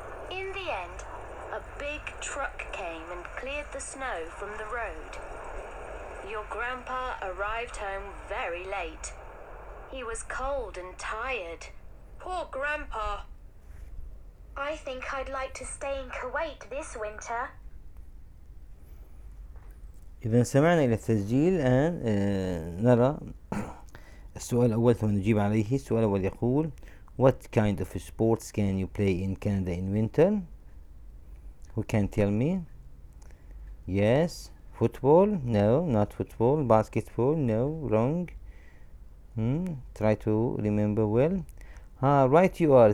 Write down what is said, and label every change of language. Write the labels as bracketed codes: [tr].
[en] In the end, a big truck came and cleared the snow from the road. Your grandpa arrived home very late. He was cold and tired. Poor Grandpa. I think I'd like to stay in Kuwait this winter. [ar] إذا سمعنا إلى التسجيل الآن نرى السؤال الأول ثم نجيب عليه. السؤال الأول يقول [en] What kind of sports can you play in Canada in winter? Who can tell me? Yes. Football? No, not football. Basketball? No, wrong. Try to remember well. Right, you are.